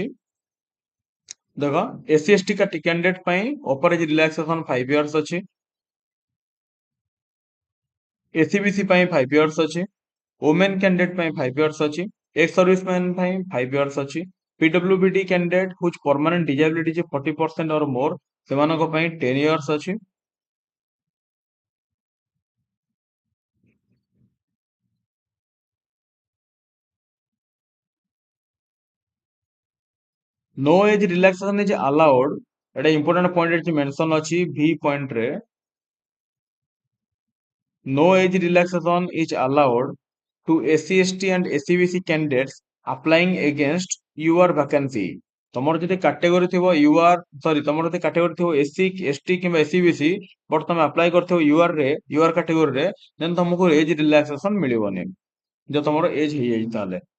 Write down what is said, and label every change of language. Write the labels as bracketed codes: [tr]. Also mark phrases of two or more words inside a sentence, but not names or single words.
[or] ଦେଖ, SC ST କ୍ୟାଣ୍ଡିଡେଟ୍ ପାଇଁ [en] upper age relaxation [or] 5 ଇୟର୍ସ ଅଛି। SCBC ପାଇଁ 5 ଇୟର୍ସ ଅଛି। [en] women candidate [or] ପାଇଁ 5 ଇୟର୍ସ ଅଛି। [en] ex serviceman [or] ପାଇଁ 5 ଇୟର୍ସ ଅଛି। PWBD କ୍ୟାଣ୍ଡିଡେଟ୍ [en] whose permanent disability [or] ଯେ 40% [en] or more [or] ସେମାନଙ୍କ ପାଇଁ 10 ଇୟର୍ସ ଅଛି। [en] No age relaxation is allowed. [or] ଏଟା [en] important point [or] ଏଠି mention ଅଛି V point ରେ। [en] No age relaxation is allowed to SC ST and SCBC candidates applying against your vacancy. [or] ତମର ଯଦି କାଟେଗୋରୀ ଥିବ ତମର ଯଦି କାଟେଗୋରୀ ଥିବ SC ST କିମ୍ବା SCBC ବଟ୍ ତମେ ଆପ୍ଲାଏ କରିଥିବ ୟୁଆର କାଟେଗୋରୀରେ ଦେନ୍ ତମକୁ [en] age relaxation [or] ମିଳିବନି ଯଦି ତମର ଏଜ ହେଇଯାଇଛି ତାହେଲେ।